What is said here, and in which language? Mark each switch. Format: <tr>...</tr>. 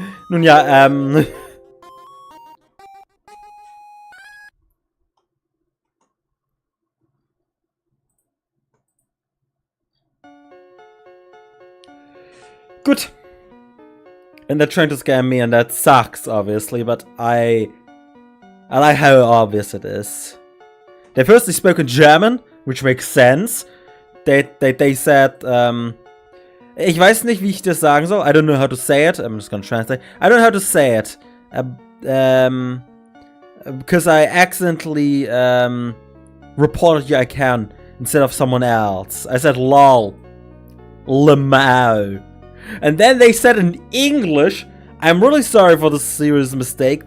<de>Nun ja, Good.</de> <en>And they're trying to scam me, and that sucks, obviously, but I like how obvious it is. They firstly spoke in German, which makes sense. They said,</en> <de>ich weiß nicht, wie ich das sagen soll.</de> <en>I don't know how to say it. I'm just gonna translate. I don't know how to say it. Because I accidentally reported you I can instead of someone else. I said lol. Lemao. And then they said in English, I'm really sorry for this serious mistake.</en>